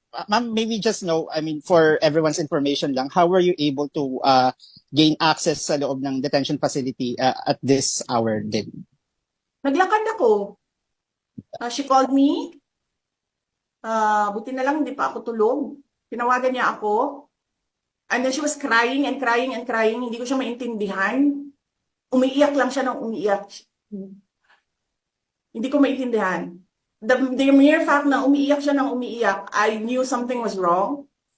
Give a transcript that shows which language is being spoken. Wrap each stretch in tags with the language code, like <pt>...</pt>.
<en>Ma'am, maybe just know, I mean for everyone's information lang, how were you able to gain access</en> <tl>sa loob ng</tl> <en>detention facility at this hour din?</en> <tl>Naglakad ako.</tl> <en>She called me.</en> <tl>Buti na lang hindi pa ako tulog. Tinawagan niya ako.</tl> <en>And then she was crying and crying and crying.</en> <tl>Hindi ko siya maintindihan. Umiiyak lang siya ng umiiyak. Hindi ko maintindihan.</tl> <en>The mere fact</en> <tl>na umiiyak siya ng umiiyak,</tl> <en>I knew something was wrong.</en>